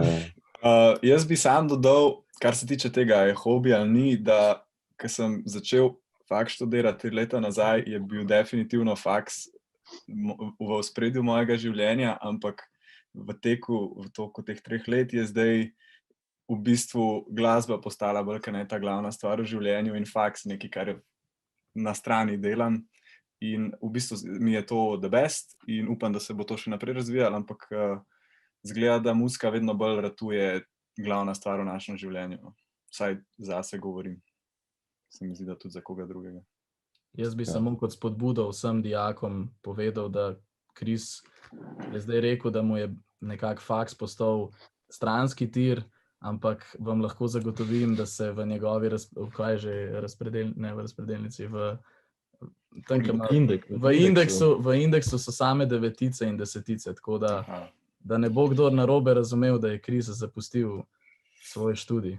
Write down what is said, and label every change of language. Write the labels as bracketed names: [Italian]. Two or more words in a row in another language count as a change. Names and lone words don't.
[Slovenian] Jaz bi sam dodal, kar se tiče tega, je hobi ali ni, da ko sem začel faks študirati 3 leta nazaj, je bil definitivno faks v ospredju mojega življenja, ampak v toku teh 3 let je zdaj v bistvu glasba postala bolj kot ne ta glavna stvar v življenju in faks nekaj, kar na strani delam. In v bistvu mi je [English] to the best [Slovenian] in upam, da se bo to še naprej razvijalo, ampak izgleda, da muzika vedno bolj ratuje glavna stvar v našem življenju. Vsaj zase govorim. Se mi zdi, da tudi za koga drugega. Jaz bi samo kot spodbudo vsem dijakom povedal, da Kris je zdaj rekel, da mu je nekako faks postal stranski tir, ampak vam lahko zagotovim, da se v njegovi razpredelnici, v indeksu so same 9 in 10, tako da ne bo kdo narobe razumel, da je Kris zapustil svoj študij.